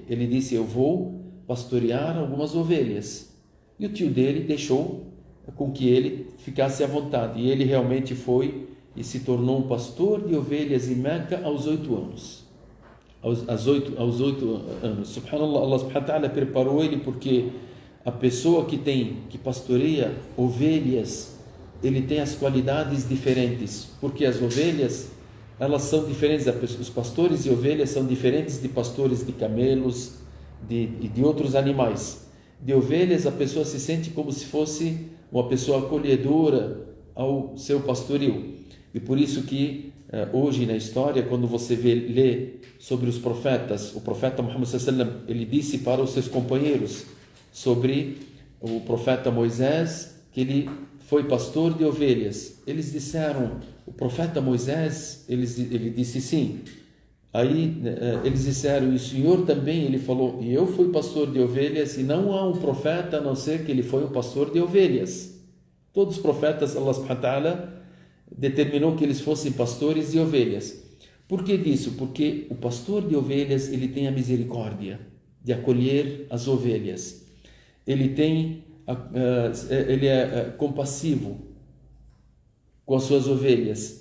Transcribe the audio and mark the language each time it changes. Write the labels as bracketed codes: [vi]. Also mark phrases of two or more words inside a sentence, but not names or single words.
[pt] Ele disse: eu vou pastorear algumas ovelhas. E o tio dele deixou com que ele ficasse à vontade. E ele realmente foi e se tornou um pastor de ovelhas em Meca aos 8 anos. Aos 8 anos. [ar] سبحان الله، الله سبحانه وتعالى [pt] preparou ele, porque a pessoa que pastoreia ovelhas, ele tem as qualidades diferentes, porque as ovelhas, elas são diferentes, os pastores de ovelhas são diferentes de pastores de camelos e de outros animais. De ovelhas, a pessoa se sente como se fosse uma pessoa acolhedora ao seu pastoril. E por isso que hoje na história, quando você lê sobre os profetas, o profeta Muhammad [ar] صلى الله عليه وسلم, [pt] ele disse para os seus companheiros sobre o profeta Moisés que ele foi pastor de ovelhas. Eles disseram: o profeta Moisés, ele disse sim. Aí eles disseram: e o Senhor também? Ele falou: e eu fui pastor de ovelhas, e não há um profeta a não ser que ele foi um pastor de ovelhas. Todos os profetas, [ar] الله سبحانه وتعالى [pt] determinou que eles fossem pastores de ovelhas. Por que disso? Porque o pastor de ovelhas, ele tem a misericórdia de acolher as ovelhas. Ele é compassivo com as suas ovelhas.